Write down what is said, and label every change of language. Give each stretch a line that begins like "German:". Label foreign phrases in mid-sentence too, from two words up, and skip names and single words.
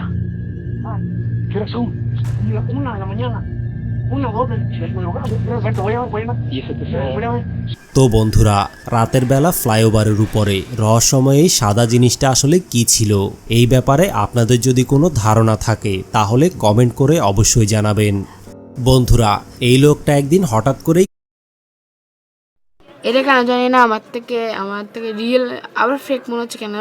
Spanish: ¿Qué horas son? Una de la mañana. Una, dos, y eso te
Bangla: তো বন্ধুরা, রাতের বেলা ফ্লাইওভারের উপরে রহস্যময় এই সাদা জিনিসটা আসলে কি ছিল, এই ব্যাপারে আপনাদের যদি কোনো ধারণা থাকে তাহলে কমেন্ট করে অবশ্যই জানাবেন। বন্ধুরা, এই লোকটা একদিন হঠাৎ করেই এটা কেন জানি না আমার থেকে রিয়েল আবার ফেক মনে হচ্ছে কেন।